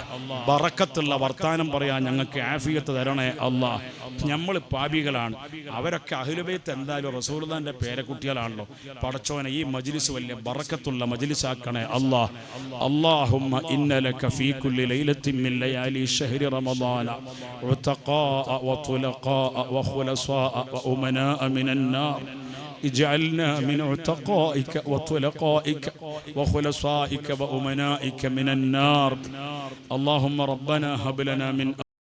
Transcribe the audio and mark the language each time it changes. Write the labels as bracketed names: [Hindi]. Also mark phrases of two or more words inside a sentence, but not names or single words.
[Malayalam] ബറക്കത്തുള്ള വർത്താനം പറയാൻ ഞങ്ങൾക്ക് ആഫിയത്ത് തരണേ അല്ലാഹ്. നമ്മൾ പാപികളാണ്. അവരൊക്കെ അഹ്ലുബൈത്ത് എന്തായാലും റസൂലുള്ളാഹിന്റെ പേരക്കുട്ടികളാണല്ലോ. പടച്ചോനെ ഈ മജ്ലിസ് വലിയ ബറക്കത്തുള്ള മജ്ലിസാക്കണേ അല്ലാഹ്. [Arabic] اللهم إن لك في كل ليلة من ليالي شهر رمضان عتقاء وطلقاء وخلصاء وأمناء من النار اجعلنا من عتقائك وطلقائك وخلصائك وأمنائك من النار. اللهم ربنا هب لنا من